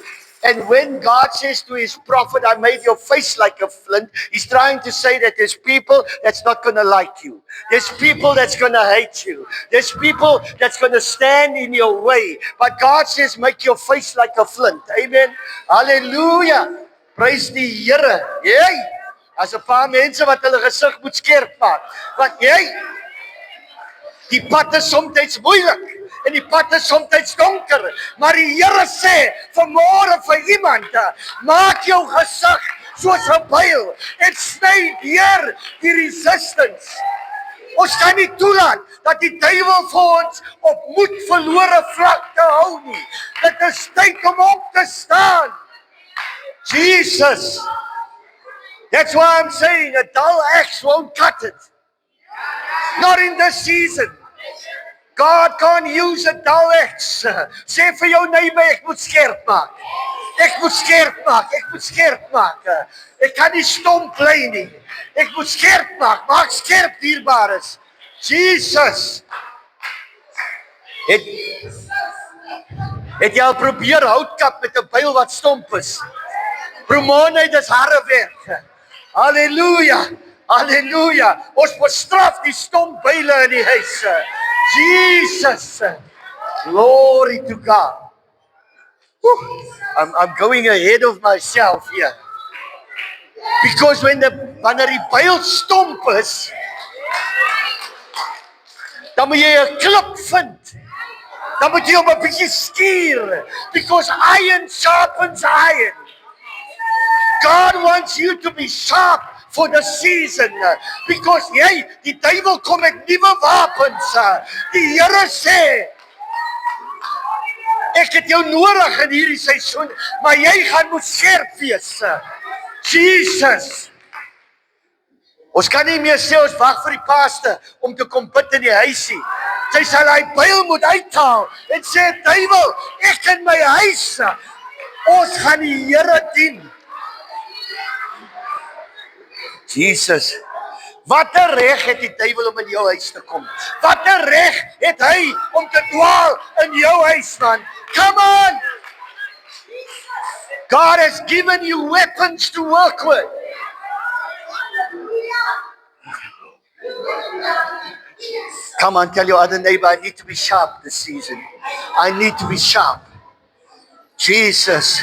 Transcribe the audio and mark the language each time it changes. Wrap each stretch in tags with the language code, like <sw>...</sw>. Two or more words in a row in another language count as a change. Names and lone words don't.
<en>And when God says to his prophet, I made your face like a flint, he's trying to say that there's people that's not going to like you. There's people that's going to hate you. There's people that's going to stand in your way. But God says, make your face like a flint. Amen. Hallelujah. Praise</en> <af>die Here. Jy, as 'n paar mense wat hulle gesig moet skerp maak. Want jy, die pad is soms moeilik. En die pad is soms donker, maar die Here sê vanmôre vir iemand, maak jou gesig soos 'n pyl en sny deur die resistance. Ons kan nie toelaat dat die duiwel vir ons op moed verlore vlakte hou nie. Dit is tyd om op te staan. Jesus.</af> <en>That's why I'm saying a dull axe won't cut it. Not in this season. God can't use a dull axe.</en> <af>Sê vir jou neighbor, ek moet skerp maak. Ek moet skerp maak. Ek moet skerp maak. Ek kan nie stomp bly nie. Ek moet skerp maak. Maak skerp, dierbares. Jesus. Het jy al probeer houtkap met 'n pyl wat stomp is? Promonheid is harde werk. Halleluja. Halleluja. Ons bestraf die stomp byle in die huis. Jesus.</af> <en>Glory to God. I'm going ahead of myself here.</en> <af>Because wanneer die pyl stomp is, dan moet jy 'n klip vind. Dan moet jy hom 'n bietjie skuur.</af> <en>Because iron sharpens iron. God wants you to be sharp for the season, because</en> <af>die duiwel kom met nuwe wapens. Die Here sê, ek het jou nodig in hierdie seisoen, maar jy gaan moet skerp wees. Jesus. Ons kan nie meer sê ons wag vir die paste om te kom bid in die huisie. Sy sal hy pyl moet uithaal en sê, duiwel, ek in my huis, ons gaan die Here dien. Jesus, wat 'n reg het die duiwel om in jou huis te kom? Wat 'n reg het hy om te dwaal in jou huis, man?</af> <en>Come on! God has given you weapons to work with. Come on, tell your other neighbor, I need to be sharp this season. I need to be sharp. Jesus.</en>